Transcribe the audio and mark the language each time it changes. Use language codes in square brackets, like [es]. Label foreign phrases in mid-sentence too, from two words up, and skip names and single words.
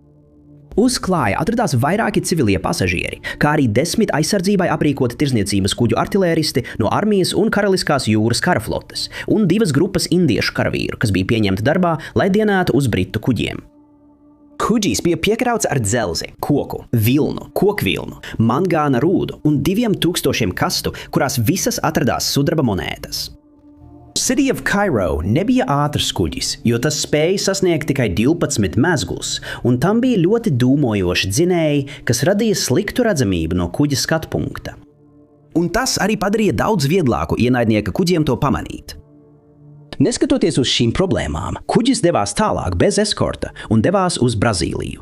[lv] Uz klāja atradās vairāki civilie pasažieri, kā arī 10 aizsardzībai aprīkoti tirdzniecības kuģu artilēristi no armijas un Karaliskās jūras karaflotes un 2 grupas indiešu karavīru, kas bija pieņemti darbā, lai dienētu uz britu kuģiem. Kuģis bija piekrauts ar dzelzi, koku, vilnu, kokvilnu, mangāna rūdu un 2000 kastu, kurās visas atradās sudraba monētas. City of Cairo nebija ātrs kuģis, jo tas spēja sasniegt tikai 12 mezglus, un tam bija ļoti dūmojoši dzinēji, kas radīja sliktu redzamību no kuģa skatpunkta. Un tas arī padarīja daudz vieglāku ienaidnieka kuģiem to pamanīt. Neskatoties uz šīm problēmām, kuģis devās tālāk bez eskorta un devās uz Brazīliju.